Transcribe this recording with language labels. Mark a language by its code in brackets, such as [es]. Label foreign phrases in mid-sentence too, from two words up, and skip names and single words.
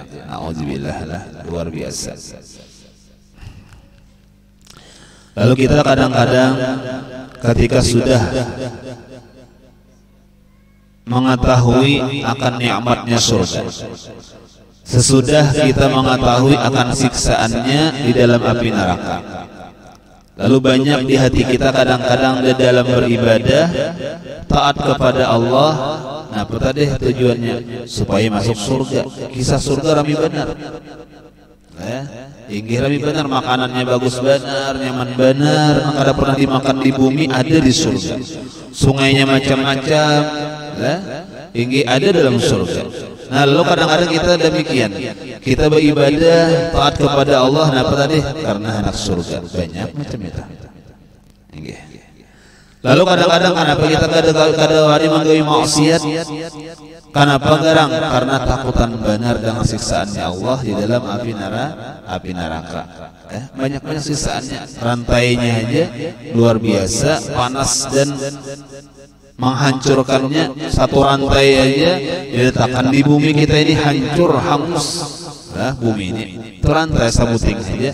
[id] Nauzubillah lah, luar biasa. Lalu kita kadang-kadang ketika sudah mengetahui akan nikmatnya surga, sesudah kita mengetahui akan siksaannya di dalam api neraka, lalu banyak di hati kita kadang-kadang di dalam beribadah taat kepada Allah. Nah, apa tadi tujuannya? Supaya masuk surga. [bjn] Kisah surga rami benar, inggih rami benar, makanannya bagus benar, nyaman benar, maka ada pernah dimakan di bumi ada di surga. Sungainya macam-macam, inggih ada dalam surga. [id] Nah, lalu kadang-kadang kita demikian, kita beribadah taat kepada Allah, nah, apa tadi? Karena anak surga banyak macam itu. [bjn] Lalu kadang-kadang kenapa kita kada wani manggawi maksiat? Kenapa garang? Karena takutan benar dengan siksaannya Allah di dalam api neraka. [id] Banyak siksaannya, rantainya aja luar biasa, panas dan menghancurkannya. Satu rantai aja diletakkan di bumi kita ini hancur, hangus. [bjn] Bumi ini terantai sabuting saja.